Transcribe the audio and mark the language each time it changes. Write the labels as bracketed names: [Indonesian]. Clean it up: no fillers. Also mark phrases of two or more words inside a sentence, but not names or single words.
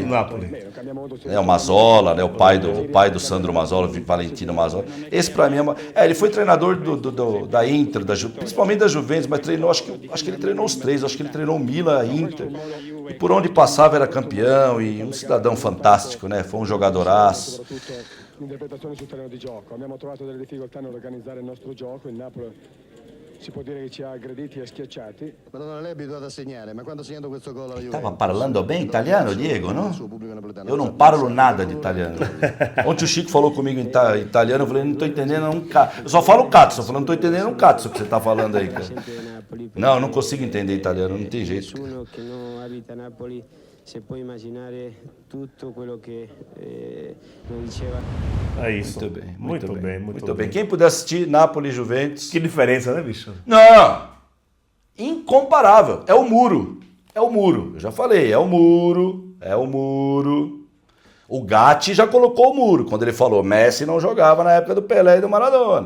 [Portuguese] O Mazzola, né, o pai do Sandro Mazzola, Valentino Mazzola. Esse para mim ele foi treinador da Inter, principalmente da Juventus, mas treinou, acho que ele treinou os três, acho que ele treinou o Milan, a Inter. E por onde passava era campeão e um cidadão fantástico, né? Foi um jogadoraço. [Italian] L'interpretazione sul terreno di gioco. Abbiamo trovato delle difficoltà nell'organizzare il nostro gioco. Il Napoli si può dire che ci ha aggrediti e schiacciati. Ma non è abituato a segnare, ma quando ha segnato questo gol alla Juventus... Stava parlando [Portuguese] bem italiano, Diego, não? Eu não parlo nada de italiano. Ontem o Chico falou comigo em italiano, eu falei, não estou entendendo um cazzo. Eu só falo cazzo, eu falei, não estou entendendo um cazzo que você está falando aí, cara. Não, eu não consigo entender italiano, não tem jeito. [Italian] Nessuno che non abita Napoli se può immaginare tutto quello che non diceva. [Portuguese] É isso. Muito bem. Muito bem. Quem puder assistir Napoli e Juventus... Que diferença, né, bicho? Não! Incomparável. É o muro. Eu já falei, é o muro. O Gatti já colocou o muro. Quando ele falou, Messi não jogava na época do Pelé e do Maradona.